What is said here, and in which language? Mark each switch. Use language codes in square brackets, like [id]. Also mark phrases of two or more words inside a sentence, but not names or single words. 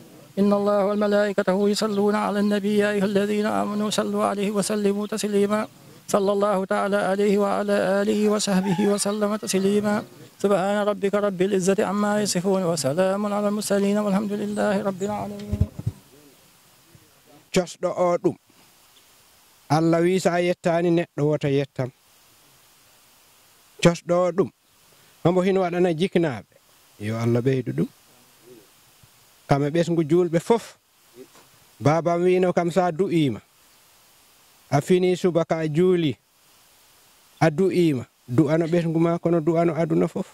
[ar] إن الله وملائكته يصلون على النبي يا أيها الذين آمنوا صلوا عليه وسلموا تسليما. صلى الله تعالى عليه وعلى آله وصحبه وسلم تسليما. سبحان ربك رب العزة عما يصفون وسلام على المرسلين والحمد لله رب العالمين. [ff] cosɗo o ɗum Allah wi sa yettani neɗɗo wota yettam. cosɗo o ɗum hombo hino waɗana jiknaɓe yo Allah ɓeydu ɗum kame ɓesgu julɓe fof. babam wino kam sa du'ima a fini subaka a juuli a du'ima du'ano ɓesgu ma kono du'ano aduna fof.